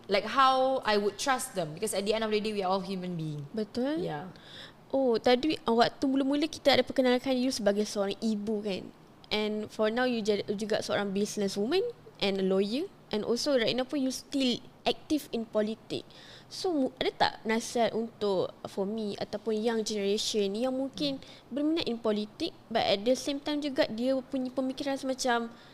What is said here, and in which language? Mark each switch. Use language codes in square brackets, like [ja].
[en] Like how I would trust them because at the end of the day we are all human being. [ms] Betul. [en] Yeah. [ms] Oh, tadi waktu mula-mula kita ada perkenalkan [en] you [ms] sebagai seorang ibu kan. [en] And for now [ms] you juga seorang [en] businesswoman and a lawyer, and also right now [ms] pun [en] you still active in politik. [ms] So ada tak nasihat untuk [en] for me [ms] ataupun [en] young generation [ms] yang mungkin berminat in politik [en] but at the same time [ms] juga dia punya pemikiran semacam